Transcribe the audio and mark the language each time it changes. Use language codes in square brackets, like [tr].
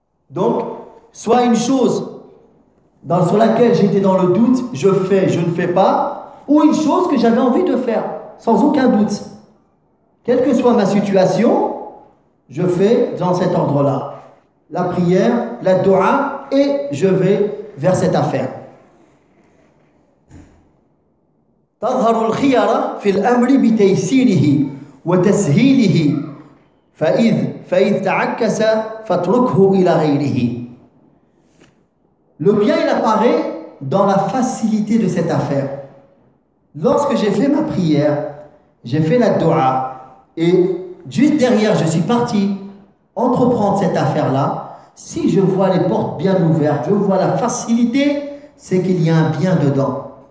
[fr] Donc, soit une chose sur laquelle j'étais dans le doute, je fais, je ne fais pas, ou une chose que j'avais envie de faire, sans aucun doute. Quelle que soit ma situation, je fais dans cet ordre-là la prière, la dua, et je vais vers cette affaire. [ar] تظهر الخيار في الأمر بتيسيره وتسهيله فإذ تعكس فاتركه إلى غيره. [fr] Le bien il apparaît dans la facilité de cette affaire. Lorsque j'ai fait ma prière, j'ai fait la dua, et juste derrière je suis parti entreprendre cette affaire-là, si je vois les portes bien ouvertes, je vois la facilité, c'est qu'il y a un bien dedans.